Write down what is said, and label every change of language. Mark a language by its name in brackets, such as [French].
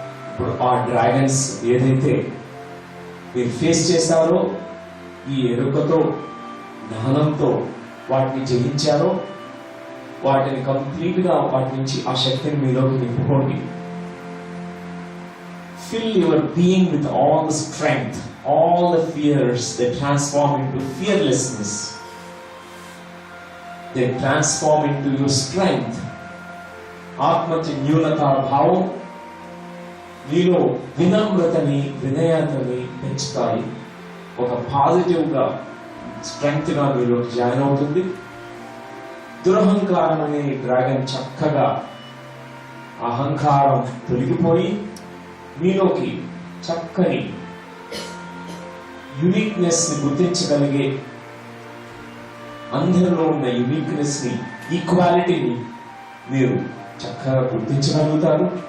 [Telugu] ఇప్పుడు ఆ డ్రాగన్స్ ఏదైతే మీరు ఫేస్ చేశారో, ఈ ఎరుకతో, జ్ఞానంతో వాటిని జయించారో, వాటిని కంప్లీట్ గా వాటి నుంచి ఆ శక్తిని మీలోకి నింపుకోండి. [English] Fill your being with all the strength, all the fears that transform into fearlessness. They transform into your strength. [Telugu] ఆత్మకి న్యూనత భావం మీలో వినమ్రతని, వినయతని పెంచుతాయి. ఒక పాజిటివ్ గా, స్ట్రెంగ్త్ గా మీలో జాయిన్ అవుతుంది. దురహంకారం అనే డ్రాగన్ చక్కగా అహంకారం తొలగిపోయి మీలోకి చక్కని యునిక్నెస్ ని గుర్తించగలిగే, అందరిలో ఉన్న యునిక్నెస్ ని, ఈక్వాలిటీని మీరు చక్కగా గుర్తించగలుగుతారు.